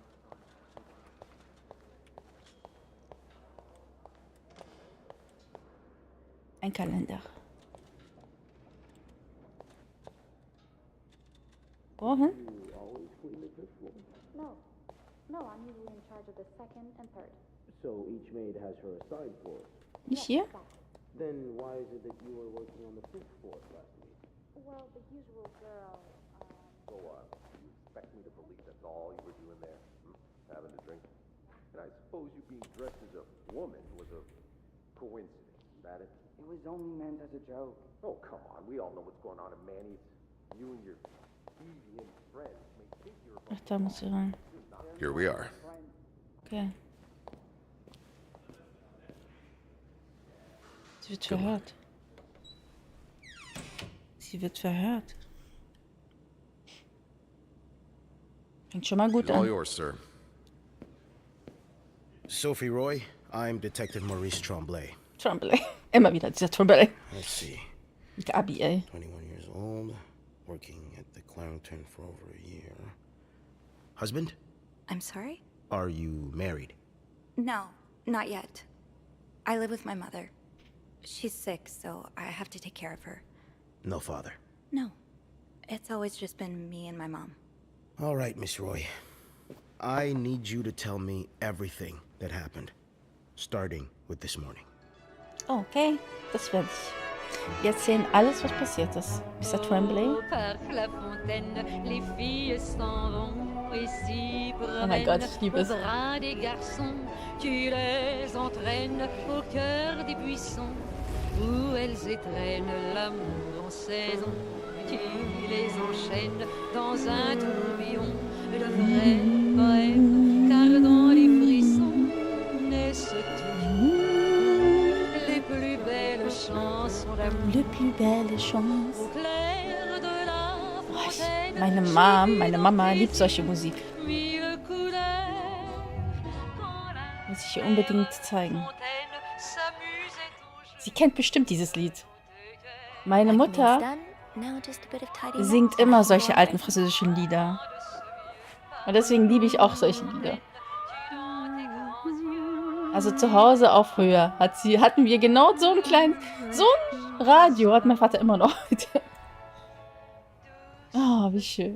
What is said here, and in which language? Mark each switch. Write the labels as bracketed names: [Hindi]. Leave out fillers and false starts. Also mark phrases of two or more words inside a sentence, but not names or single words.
[German] Ein Kalender. Wohin? [English] No, I'm usually in charge of the second and third. So each maid has her assigned floors. [German] Nicht hier? [English] Then why is it that you were working on the fifth floor last week? Well, the usual girl, So, you expect me to believe that's all you were doing there? Having a drink? And I suppose you being dressed as a woman was a coincidence, is that it? It was only meant as a joke. Oh, come on. We all know what's going on in Manny's. You and your deviant friends may think you're [German] Ach, da muss sie rein. [English] Here we are. [German] Okay. Sie wird [English] Good luck. [German] verhört. Sie wird verhört. Fängt schon mal gut [English] All [German] an. [English] yours, sir. Sophie Roy, I'm Detective Maurice Tremblay. Tremblay. [German] Immer wieder dieser Tremblay. [English] Let's see, [German] Gabi, ey. [English] 21 years old, working at the Clarendon for over a year. Husband? I'm sorry? Are you married? No, not yet. I live with my mother. She's sick, so I have to take care of her. No father. No, it's always just been me and my mom. All right, Miss Roy. I need you to tell me everything that happened, starting with this morning. [German] Okay, das werde ich. Wir erzählen alles, was passiert ist. Mr. Tremblay. [French] Au parc La Fontaine, les filles s'en vont et s'y [German] Oh mein Gott, ich liebe [French] au [German] es. [French] bras des garçons. Tu les entraînes au cœur des buissons où elles étrennent l'amour en saison. Tu les enchaînes dans un tourbillon de vrai, car dans les frissons naissent toutes les plus belles chansons d'amour. Le plus belle Chance. Au clair de la fontaine, [German] Meine Mama liebt solche Musik. [French] mille couleurs, quand la [German] Muss ich ihr unbedingt zeigen. [French] fontaine s'amusait au jeu [German] Sie kennt bestimmt dieses Lied. Meine [English] What's [German] Mutter [English] done, now just a bit of tidying [German] singt [English] up. [German] immer solche alten französischen Lieder. Und deswegen liebe ich auch solche Lieder. Also zu Hause auf früher hatten wir genau so ein Radio hat mein Vater immer noch. Oh, wie schön.